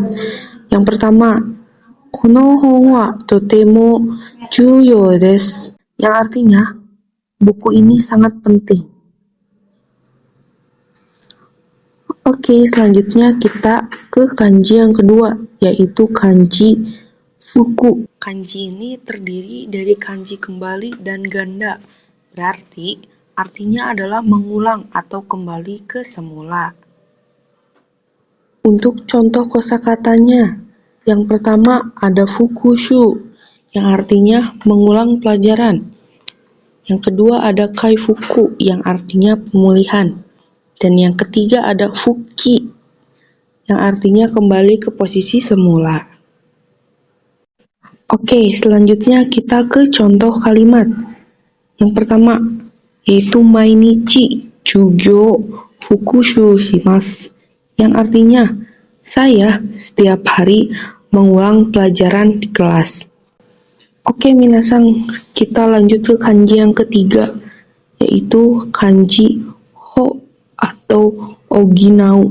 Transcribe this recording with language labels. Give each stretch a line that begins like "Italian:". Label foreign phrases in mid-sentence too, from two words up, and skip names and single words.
Indonesian: Yang pertama,
Japanese: この本はとても重要です,
Indonesian: yang artinya buku ini sangat penting. Oke, selanjutnya kita ke kanji yang kedua, yaitu kanji fuku. Kanji ini terdiri dari kanji kembali dan ganda. Berarti artinya adalah mengulang atau kembali ke semula. Untuk contoh kosakatanya, yang pertama ada fukushu, yang artinya mengulang pelajaran. Yang kedua ada kaifuku, yang artinya pemulihan. Dan yang ketiga ada fuki, yang artinya kembali ke posisi semula. Oke, selanjutnya kita ke contoh kalimat.
Japanese: Yang pertama, yaitu 毎日授業復習します,
Indonesian: yang artinya Saya setiap hari mengulang pelajaran di kelas. Oke, minasan, kita lanjut ke kanji yang ketiga, yaitu kanji ho atau oginau.